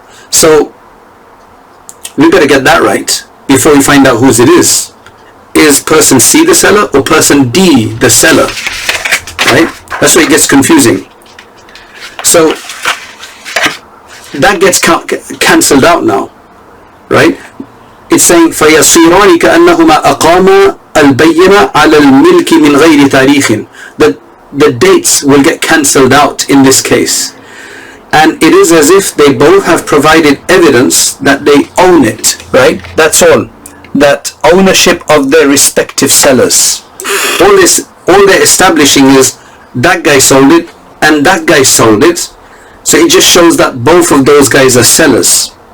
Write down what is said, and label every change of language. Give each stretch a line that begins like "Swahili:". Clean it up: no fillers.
English: So we better get that right before we find out whose it is. Is person C the seller or person D the seller? Right? That's where it gets confusing. So that gets cancelled out now, right?
Arabic: It's saying فَيَصِيرَانِ كَأَنَّهُمَا أَقَامَا الْبَيِّنَةَ عَلَى الْمِلْكِ مِنْ غَيْرِ تَارِيخٍ.
English: The dates will get cancelled out in this case, and it is as if they both have provided evidence that they own it, right? That's all. That ownership of their respective sellers. All they're establishing is that guy sold it and that guy sold it, so it just shows that both of those guys are sellers.